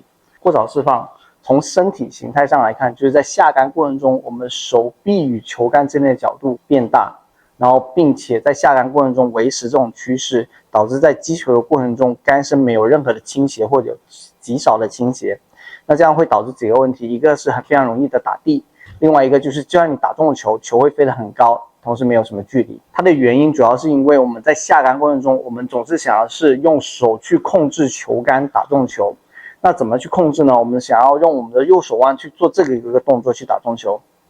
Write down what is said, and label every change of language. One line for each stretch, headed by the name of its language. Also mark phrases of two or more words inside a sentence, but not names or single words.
Chinese: 過早釋放從身體形態上來看，就是在下桿過程中，我們手臂與球桿之間的角度變大，然後並且在下桿過程中維持這種趨勢，導致在擊球的過程中桿身沒有任何的傾斜或者有極少的傾斜。那這樣會導致幾個問題，一個是非常容易的打地，另外一個就是就算你打中了球，球会飞得很高，同时没有什么距离。它的原因主要是因为我们在下桿过程中，我们总是想要是用手去控制球桿打中球。那怎么去控制呢？我们想要用我们的右手腕去做这个一个动作去打中球。